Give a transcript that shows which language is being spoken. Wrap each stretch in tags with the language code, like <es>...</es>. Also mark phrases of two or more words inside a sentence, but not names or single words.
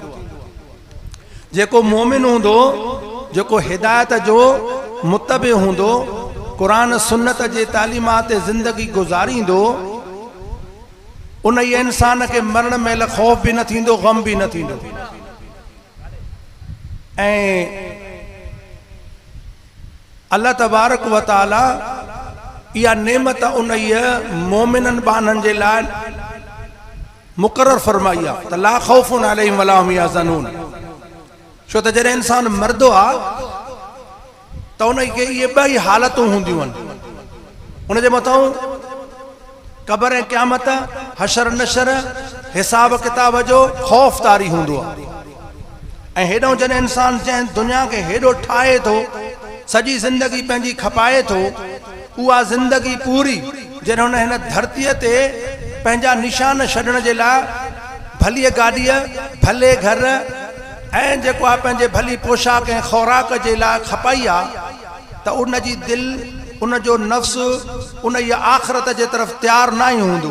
<sd>जेको मोमिन हूंदो, जेको हिदायत जो मुतबे हूंदो, क़ुरान सुन्नत जे तालीमात ज़िंदगी गुज़ारींदो, उन इंसान खे मरण महिल खौफ़ बि न थींदो, गम बि न थींदो। ऐं अल्लाह तबारक व तआला इहा नेमत उन मोमिननि बाननि जे लाइ मुक़रर फरमाई आहे त</sd> <ar>لا خوف عليهم ولا هم يحزنون.</ar> <sd>छो त जॾहिं इंसान मरदो आहे त उनखे इहे ॿई हालतूं हूंदियूं आहिनि, उनजे मथां क़बर ऐं क़यामत, हशर नशर, हिसाब किताब जो खौफ़ तारी हूंदो आहे। ऐं हेॾो जॾहिं इंसान जंहिं दुनिया खे हेॾो ठाहे थो, सॼी ज़िंदगी पंहिंजी खपाए थो, उहा ज़िंदगी पूरी जॾहिं हुन हिन धरतीअ ते पंहिंजा निशान छॾण जे लाइ भलीअ गाॾीअ, भले घर ऐं जेको आहे पंहिंजे भली पोशाक ऐं ख़ुराक जे लाइ खपाई आहे, त उन जी दिलि, उन जो नफ़्स उन जी आख़िरत जे तरफ़ तयारु न ई हूंदो।</sd>